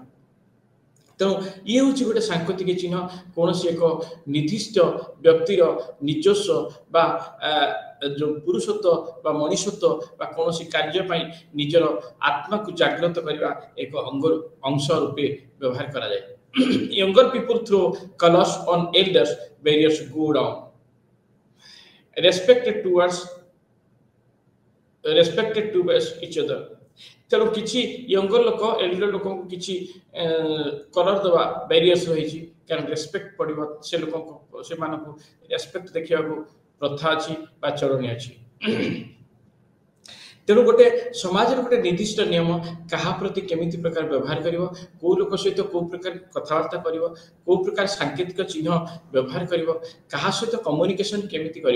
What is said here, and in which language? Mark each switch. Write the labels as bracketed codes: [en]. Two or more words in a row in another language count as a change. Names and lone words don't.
[or] ତେଣୁ ଇଏ ହେଉଛି ଗୋଟେ ସାଂକେତିକ ଚିହ୍ନ କୌଣସି ଏକ ନିର୍ଦ୍ଦିଷ୍ଟ ବ୍ୟକ୍ତିର ନିଜସ୍ୱ ବା ଯେଉଁ ପୁରୁଷତ୍ୱ ବା ମଣିଷତ୍ୱ ବା କୌଣସି କାର୍ଯ୍ୟ ପାଇଁ ନିଜର ଆତ୍ମାକୁ ଜାଗ୍ରତ କରିବା ଏକ ଅଂଶ ରୂପେ ବ୍ୟବହାର କରାଯାଏ। [en] Younger people throw colors on elders, barriers go down. Respected towards each other. [or] ତେଣୁ କିଛି ୟଙ୍ଗର ଲୋକ ଏଲ୍ଡର ଲୋକଙ୍କୁ କିଛି କଲର ଦେବା ବ୍ୟାରିୟର୍ସ ରହିଛି କାରଣ ରେସ୍ପେକ୍ଟ ପଡ଼ିବ ସେ ଲୋକଙ୍କୁ ସେମାନଙ୍କୁ ରେସ୍ପେକ୍ଟ ଦେଖିବାକୁ ପ୍ରଥା ଅଛି ବା ଚଳଣି ଅଛି। ତେଣୁ ଗୋଟେ ସମାଜର ଗୋଟେ ନିର୍ଦ୍ଦିଷ୍ଟ ନିୟମ କାହା ପ୍ରତି କେମିତି ପ୍ରକାର ବ୍ୟବହାର କରିବ, କୋଉ ଲୋକ ସହିତ କୋଉ ପ୍ରକାର କଥାବାର୍ତ୍ତା କରିବ, କୋଉ ପ୍ରକାର ସାଂକେତିକ ଚିହ୍ନ ବ୍ୟବହାର କରିବ, କାହା ସହିତ କମ୍ୟୁନିକେସନ କେମିତି କରିବ।